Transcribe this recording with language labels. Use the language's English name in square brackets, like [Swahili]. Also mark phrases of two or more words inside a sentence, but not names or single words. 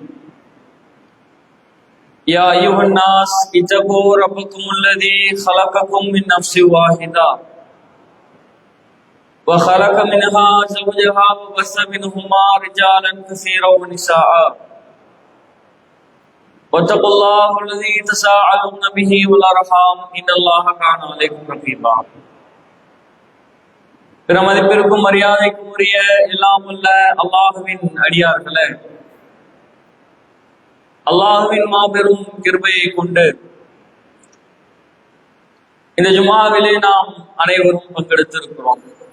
[Arabic] يا أيها الناس اتقوا ربكم الذي خلقكم من نفس واحدة وخلق منها زوجها وبث منهما رجالا كثيرا ونساء واتقوا الله الذي تساءلون به والأرحام إن الله كان عليكم رقيبا. [Tamil] பிரமதிப்பிற்கும் மரியாதைக்கும் உரிய எல்லாம் உள்ள அல்லாஹுவின் அடியார்களே, அல்லாஹுவின் மாபெரும் கிருபையை கொண்டு இந்த ஜுமாவிலே நாம் அனைவரும் பங்கெடுத்திருக்கிறோம்.